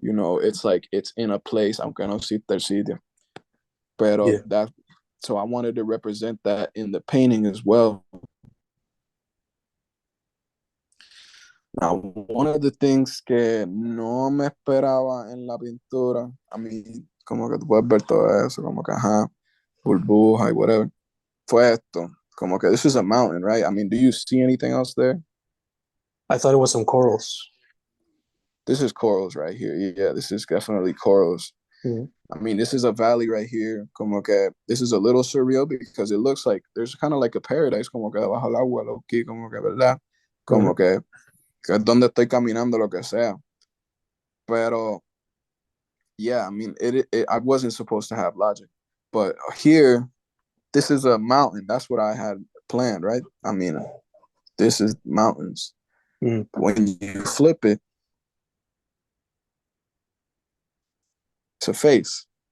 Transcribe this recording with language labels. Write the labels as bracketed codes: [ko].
[en] you know, it's like it's in a place, [es] aunque no existe el sitio. Pero [en] Yeah. so I wanted to represent that in the painting as well. Now, one of the things [es] que no me esperaba en la pintura, a mí, como que tú puedes ver todo eso, como que, ajá, burbuja y whatever, fue esto. Como que [en] this is a mountain, right? I mean, do you see anything else there? I thought it was some corals. This is corals right here. Yeah, this is definitely corals. Mhm, I mean, this is a valley right here. Como que this is a little surreal because it looks like there's kind of like a paradise, [es] como que debajo del agua, [en] low key, [es] como que, ¿verdad? Como mhm, que es donde estoy caminando, lo que sea. [en] Pero yeah, I mean, I wasn't supposed to have logic, but here, this is a mountain. That's what I had planned, right? I mean, this is mountains. mhm, When you flip it, it's a face.